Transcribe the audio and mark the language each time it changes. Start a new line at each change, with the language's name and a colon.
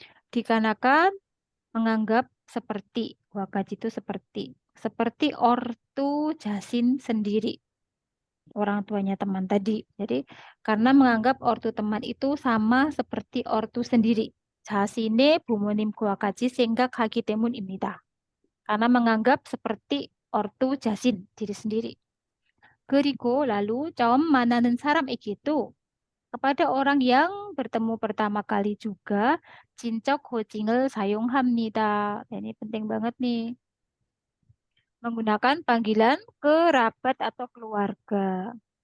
Indonesian: Dikarenakan menganggap seperti wakaji itu seperti ortu jasin sendiri. Orang tuanya teman tadi. Jadi karena menganggap ortu teman itu sama seperti ortu sendiri.
Korean: 자신의 부모님과 같이 생각하기 때문입니다.
Indonesian: Karena menganggap seperti ortu jasin diri sendiri. 그리고 lalu
Korean: 좀 만나는 사람에게
Indonesian: itu kepada orang yang bertemu pertama kali juga
Korean: 친척 호칭을 사용합니다.
Indonesian: Ini penting banget nih. Menggunakan panggilan kerabat atau keluarga.